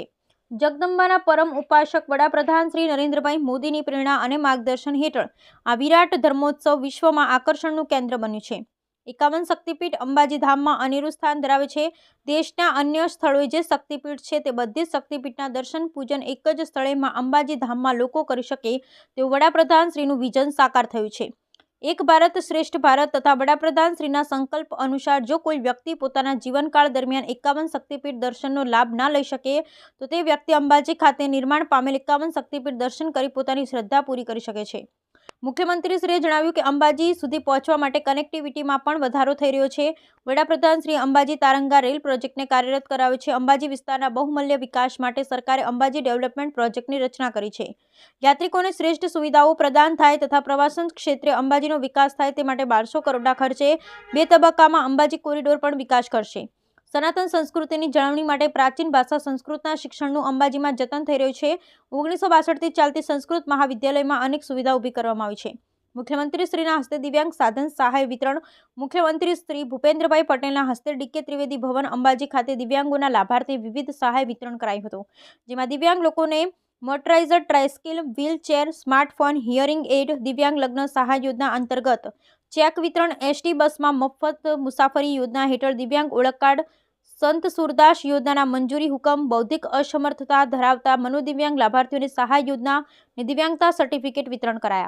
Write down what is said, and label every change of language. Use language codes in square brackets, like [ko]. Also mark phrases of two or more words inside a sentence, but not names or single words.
[gu] જગદંબાના પરમ ઉપાસક વડાપ્રધાન શ્રી નરેન્દ્રભાઈ મોદીની પ્રેરણા અને માર્ગદર્શન હેઠળ આ વિરાટ ધર્મોત્સવ વિશ્વમાં આકર્ષણનું કેન્દ્ર બન્યું છે। 51 શક્તિપીઠ અંબાજી ધામમાં અનેરું સ્થાન ધરાવે છે। દેશના અન્ય સ્થળોએ જે શક્તિપીઠ છે તે બધી જ શક્તિપીઠના દર્શન પૂજન એક જ સ્થળે માં અંબાજી ધામમાં લોકો કરી શકે તેવું વડાપ્રધાન શ્રીનું વિઝન સાકાર થયું છે। એક ભારત શ્રેષ્ઠ ભારત તથા વડાપ્રધાન શ્રીના સંકલ્પ અનુસાર જો કોઈ વ્યક્તિ પોતાના જીવનકાળ દરમિયાન 51 શક્તિપીઠ દર્શનનો લાભ ન લઈ શકે તો તે વ્યક્તિ અંબાજી ખાતે નિર્માણ પામેલ 51 શક્તિપીઠ દર્શન કરી પોતાની શ્રદ્ધા પૂરી કરી શકે છે। મુખ્યમંત્રીશ્રીએ જણાવ્યું કે અંબાજી સુધી પહોંચવા માટે કનેક્ટિવિટીમાં પણ વધારો થઈ રહ્યો છે। વડાપ્રધાન શ્રી અંબાજી તારંગા [en] rail project [gu] કાર્યરત કરાવ્યો છે। અંબાજી વિસ્તારના બહુમૂલ્ય વિકાસ માટે સરકારે અંબાજી [en] development project [gu] રચના કરી છે। યાત્રિકોને શ્રેષ્ઠ સુવિધાઓ પ્રદાન થાય તથા પ્રવાસન ક્ષેત્રે અંબાજીનો વિકાસ થાય તે માટે 1200 કરોડના ખર્ચે 2 તબક્કામાં અંબાજી કોરિડોર પણ વિકાસ કરશે। સનાતન સંસ્કૃતિની જાળવણી માટે પ્રાચીન ભાષા સંસ્કૃતના શિક્ષણનું અંબાજીમાં જતન થઈ રહ્યું છે। 1962થી ચાલતી સંસ્કૃત મહાવિદ્યાલયમાં અનેક સુવિધા ઊભી કરવામાં આવી છે। મુખ્યમંત્રી શ્રીના હસ્તે દિવ્યાંગ સાધન સહાય વિતરણ। મુખ્યમંત્રી શ્રી ભૂપેન્દ્રભાઈ પટેલના હસ્તે ડીકે ત્રિવેદી ભવન અંબાજી ખાતે દિવ્યાંગોના લાભાર્થે વિવિધ સહાય વિતરણ કરાયું હતું, જેમાં દિવ્યાંગ લોકોને [en] motorized tricycle, [gu] વ્હીલચેર, સ્માર્ટફોન, [en] hearing aid, [gu] દિવ્યાંગ લગ્ન સહાય યોજના અંતર્ગત ચેક વિતરણ, એસટી બસમાં મફત મુસાફરી યોજના હેઠળ દિવ્યાંગ ઓળખ કાર્ડ, સંત સુરદાસ યોજનાના મંજૂરી હુકમ, બૌદ્ધિક અસમર્થતા ધરાવતા મનોદિવ્યાંગ લાભાર્થીઓને સહાય યોજના અને દિવ્યાંગતા સર્ટિફિકેટ વિતરણ કરાયા.